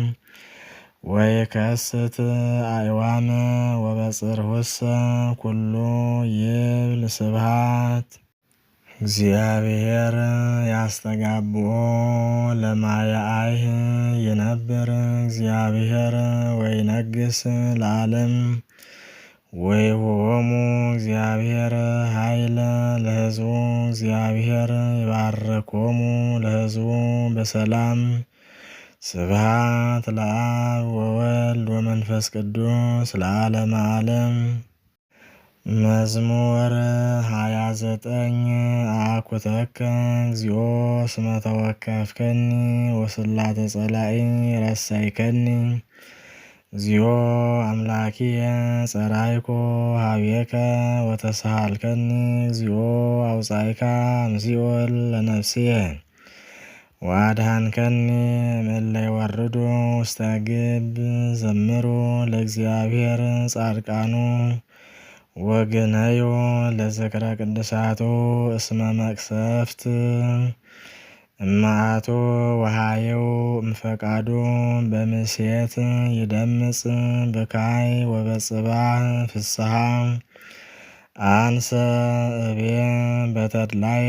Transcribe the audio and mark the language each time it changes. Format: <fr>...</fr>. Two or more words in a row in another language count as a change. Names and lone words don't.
<gez>ወይከስት አዕዋመ ወበጽርሑሰ ኩሉ ይብል ስብሐት እግዚአብሔር ያስተጋብኦ ለማያአይህ ይነብር እግዚአብሔር ወይነግስ ለዓለም ወይሁቦሙ እግዚአብሔር ኃይለ ለሕዝቡ እግዚአብሔር ይባርኮሙ ለሕዝቡ በሰላም ስብሐት ለአብ ወወልድ ወመንፈስ ቅዱስ ለዓለመ ዓለም። መዝሙር 29 አኩተከ እግዚኦ እስመ ተወከፍከኒ ወስላተ ጸላኢ ረሳይከኒ እግዚኦ አምላኪየ ጸራይኮ ሀቤከ ወተሳሃልከኒ እግዚኦ አውጻእካ እምሲኦል ለነፍስየ ወአድኃንከኒ እምእለ ይወርዱ ውስተ ግብ ዘምሩ ለእግዚአብሔር ጻድቃኑ ወግነዩ ለዝክረ ቅድሳቱ እስመ መቅሰፍት እመዓቱ ወሃየው እምፈቃዱ በምሴት ይደምጽ በካይ ወበጽባሕ ፍስሐ አንሰ እቤ በተድላየ</gez>